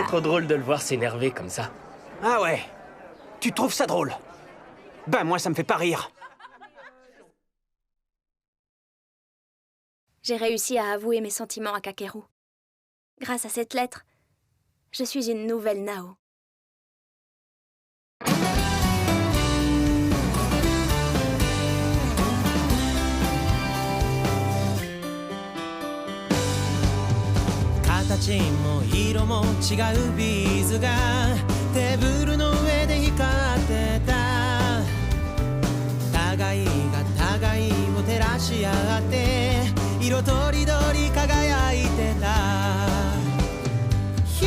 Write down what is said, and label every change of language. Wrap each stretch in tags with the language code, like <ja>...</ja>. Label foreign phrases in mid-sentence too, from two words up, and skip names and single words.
<fr>trop drôle de le voir s'énerver comme ça. Ah ouais. Tu trouves ça drôle? Ben moi, ça me fait pas rire. J'ai réussi à avouer mes sentiments à Kakeru. Grâce à cette lettre, je suis une nouvelle Nao.</fr> <ja>「形も色も違うビーズがテーブルの上で光ってた」「互いが互いを照らし合って色とりどり輝いてた」「ひ</ja>